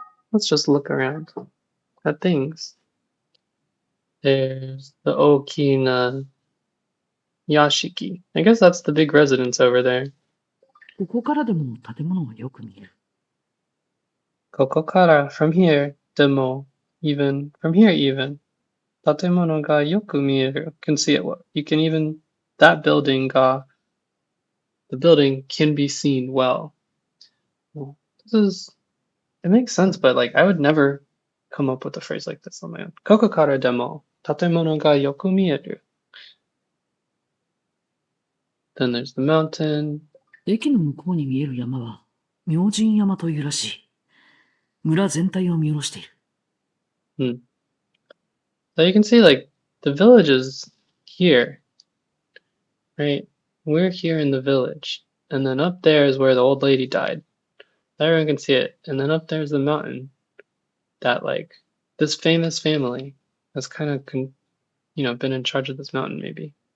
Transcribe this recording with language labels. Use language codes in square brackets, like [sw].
[en] Let's just look around at things. There's the Okina Yashiki. I guess that's the big residence over there. [ja] ここからでも建物はよく見える。 Kokokara, [en] from here, [ja] demo, [en] even, from here even. [ja] Tatemono ga yoku mieru, [en] can see it. You can even, that building ga, the building can be seen well. Well, this is, it makes sense, but like, I would never come up with a phrase like this on my own. [ja] Kokokara demo, tatemono ga yoku mieru. [en] Then there's the mountain. [ja] 駅の向こうに見える山は、明神山というらしい。村全体を見下ろしている。 [en] So you can see like the village is here, right? We're here in the village. And then up there is where the old lady died. Everyone can see it. And then up there's the mountain that like this famous family has kind of been in charge of this mountain maybe.